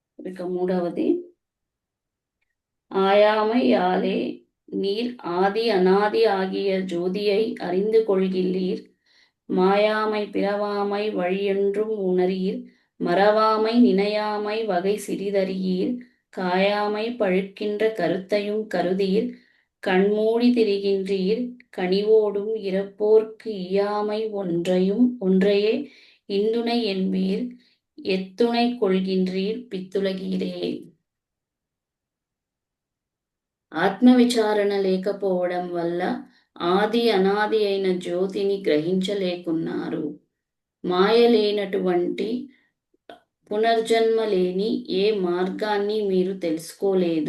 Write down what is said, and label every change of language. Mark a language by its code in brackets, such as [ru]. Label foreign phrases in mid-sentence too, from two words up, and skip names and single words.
[te] ఇక మూడవది, [ta] ஆயாமை யாலே நீர் ஆதி அநாதி ஆகிய ஜோதியை அறிந்து கொள்கில்லீர், மாயாமை பிறவாமை வழியென்றும் உணரீர், மறவாமை நினையாமை வகை சிறிதறியீர், காயாமை பழுக்கின்ற கருத்தையும் கருதீர், கண்மூடி திரிகின்றீர், கனிவோடும் இறப்போர்க்கு ஈயாமை ஒன்றையே இந்துணை என்பீர், எத்துணை கொள்கின்றீர் பித்துலகீரே. [te] ఆత్మవిచారణ లేకపోవడం వల్ల ఆది అనాది అయిన జ్యోతిని గ్రహించలేకున్నారు. మాయ లేనటువంటి పునర్జన్మ లేని ఏ మార్గాన్ని మీరు తెలుసుకోలేదు.